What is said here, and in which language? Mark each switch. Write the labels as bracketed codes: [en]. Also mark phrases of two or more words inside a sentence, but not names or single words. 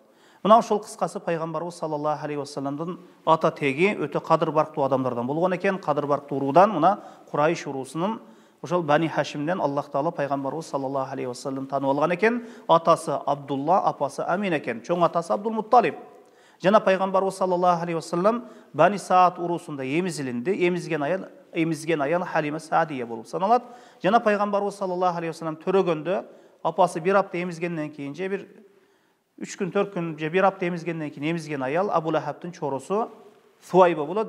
[ky] Мына ошол кыскасы пайгамбарыбыз [ar] صلى الله عليه وسلم-дын [ky] ата теги өтө кадыр барктуу адамдардан болгон экен. Кадыр барктуу уруудан, мына Курайш уруусунун ошол Бани Хашимден Аллах таала пайгамбарыбыз [ar] صلى الله عليه وسلم [ky] таанып алган экен. Атасы Абдулла, апасы Амин экен. Чоң атасы Абдул Мутталиб. Жана пайгамбарыбыз [ar] صلى الله عليه وسلم [ky] Бани Саад уруусунда эмизилинди. Эмизген аял Халима Саадия болуп саналат. Жана пайгамбарыбыз [ar] صلى الله عليه وسلم [ky] төрөгөндө апасы бир апта эмизгенден кийин же бир 3 күн 4 күн же бир апта эмизгенден кийин эмизген аял Абу Лахабтын чорусу Суайба болот.